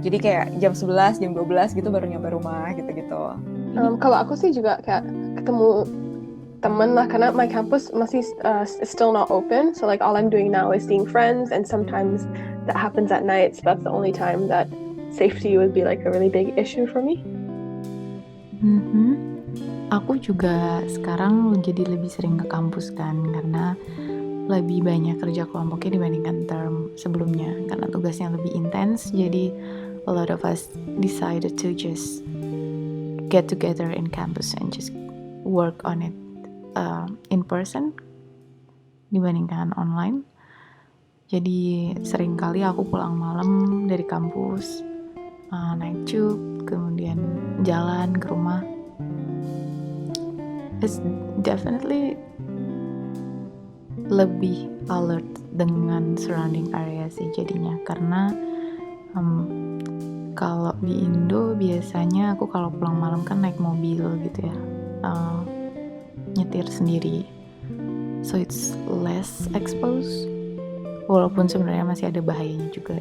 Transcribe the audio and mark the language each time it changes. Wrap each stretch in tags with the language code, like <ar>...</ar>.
<id>Jadi kayak jam 11, jam 12 gitu baru nyampe rumah gitu-gitu. Kalau aku sih juga kayak ketemu temen lah, karena</id> <en>my campus masih still not open, so like all I'm doing now is seeing friends, and sometimes that happens at night, so that's the only time that safety would be like a really big issue for me.</en> <id>Aku juga sekarang jadi lebih sering ke kampus kan, karena lebih banyak kerja kelompoknya dibandingkan term sebelumnya, karena tugasnya lebih intens.</id> <en>Jadi a lot of us decided to just get together in campus and just work on it in person</en> <id>dibandingkan online. Jadi sering kali aku pulang malam dari kampus, naik tube, kemudian jalan ke rumah.</id> <en>It's definitely</en> <id>lebih alert dengan surrounding area sih jadinya, karena kalau di Indo biasanya aku kalau pulang malam kan naik mobil gitu ya, nyetir sendiri,</id> <en>so it's less exposed,</en> <id>walaupun sebenarnya masih ada bahayanya juga.</id>